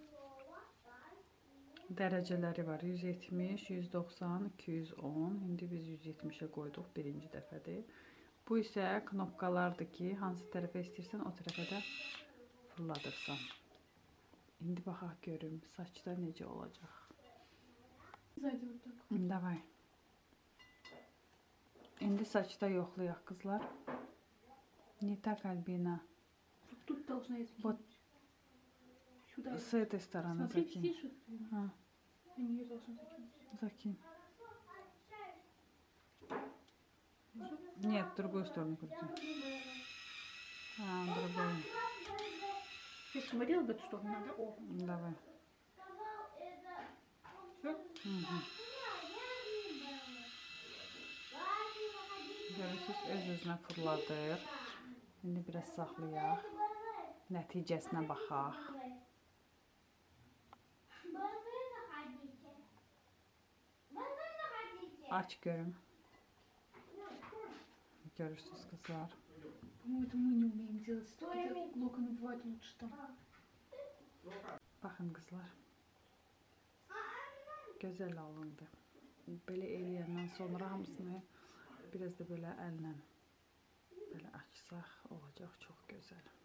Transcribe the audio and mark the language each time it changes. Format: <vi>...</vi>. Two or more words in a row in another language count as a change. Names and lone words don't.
<az>Dərəcələri var. 170, 190, 210. İndi biz 170'e qoyduq birinci dəfədir. Bu isə knopkalardır ki, hansı tərəfə istəyirsən o tərəfə də fırladırsan. İndi baxaq görüm saçda necə olacaq.</az> <ru>Сзади вот так.</ru> <az>Davay. İndi saçda yoxlayaq qızlar.</az> <ru>Не так, Альбина. Тут должна я Вот сюда. с этой стороны Смотри, закинь. видишь? А, Они ее должны закинуть. закинь. Нет, в другую сторону крути. А, другую. Я же говорила, в эту сторону надо. О, Давай. все. Угу.</ru> <az>Görürsünüz, öz-özünə fırladır. İndi biraz saxlayaq. Nəticəsinə baxaq. Aç görüm. Görürsünüz qızlar.</az> <ru>По-моему, это мы не умеем делать. Это локоны бывают лучше там.</ru> <az>Baxın qızlar. Gözəl alındı. Belə eləyəndən sonra hamısını biraz da belə əllə belə açsaq olacaq çox gözəl.</az>